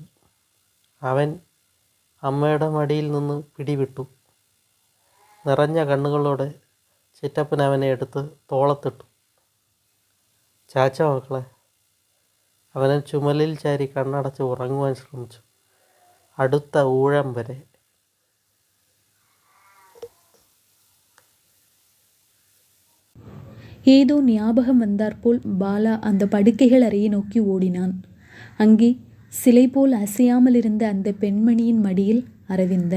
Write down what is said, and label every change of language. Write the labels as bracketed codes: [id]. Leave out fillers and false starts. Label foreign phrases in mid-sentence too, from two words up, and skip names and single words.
[ml] അവൻ അമ്മയുടെ മടിയിൽ നിന്ന് പിടിവിട്ടു. നിറഞ്ഞ കണ്ണുകളോടെ ചിറ്റപ്പൻ അവനെ എടുത്ത് തോളത്തിട്ടു. ചാച്ച മക്കളെ. അവനൻ ചുമലിൽ ചാരി കണ്ണടച്ച് ഉറങ്ങുവാൻ ശ്രമിച്ചു. അടുത്ത ഊഴം വരെ. [ta] ஏதோ ஞாபகம் வந்தாற்போல் பாலா அந்த படுக்கைகள் அறையை நோக்கி ஓடினான். அங்கே சிலை போல் அசையாமல் இருந்த அந்த பெண்மணியின் மடியில் அரவிந்தன்.